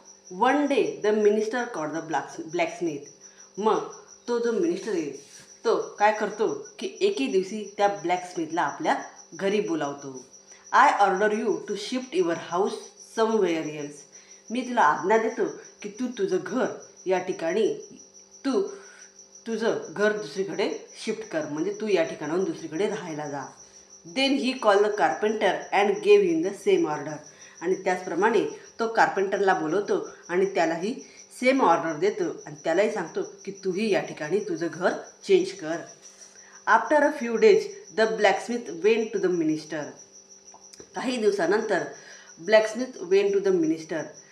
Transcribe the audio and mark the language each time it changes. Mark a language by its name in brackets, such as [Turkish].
[English] One day the minister caught the blacksmith. [Marathi] मग तो जो मिनिस्टर आहे तो काय करतो की एके दिवशी त्या ब्लॅकस्मिथला आपल्या घरी बोलावतो. [English] I order you to shift your house somewhere else. [Marathi] मी तुला आज्ञा देतो की तू तुझं घर या ठिकाणी तुझं घर दुसरीकडे शिफ्ट कर, म्हणजे तू या ठिकाणाहून दुसरीकडे राहायला जा. [English] Then he call the carpenter and gave in the same order. [Marathi] आणि त्याचप्रमाणे तो कार्पेंटरला बोलवतो आणि त्यालाही सेम ऑर्डर देतो आणि त्यालाही सांगतो की तूही या ठिकाणी तुझं घर चेंज कर. [English] After a few days the blacksmith went to the minister. [Marathi] काही दिवसानंतर [English] Blacksmith went to the minister.